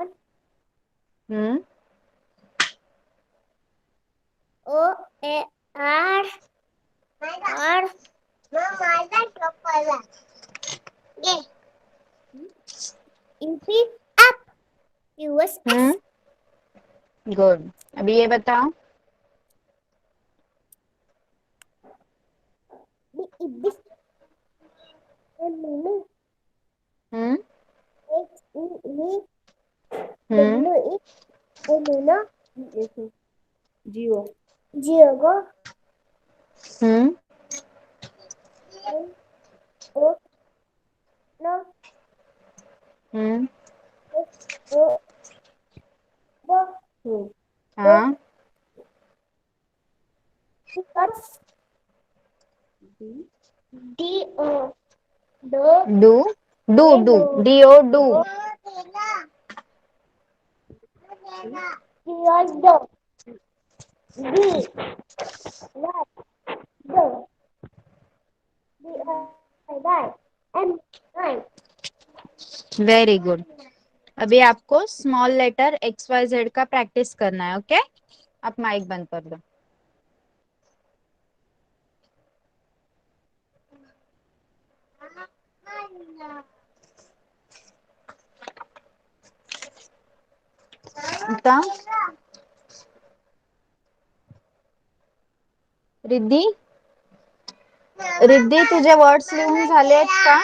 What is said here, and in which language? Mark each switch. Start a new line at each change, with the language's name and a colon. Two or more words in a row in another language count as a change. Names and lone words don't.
English: हम्म. O. A. R. R. Yeah. UP. Up. US.
Hindi: हम्म. गुड. अभी ये बताओ. हम्म. हम्म. जियो
English: Diego. हम्म. O. No. हम्म. O. Bo.
Hindi: हाँ.
English: Because D-O. Do. Do. Do. D-O, do. Do. D. Do. D. M. Very good.
Hindi: अभी आपको
English: small letter
Hindi: XYZ का प्रैक्टिस करना है. ओके, आप माइक बंद कर दो.
Marathi: आता रिद्धी, रिद्धी तुझे वर्ड्स लिहून झाले आहेत का?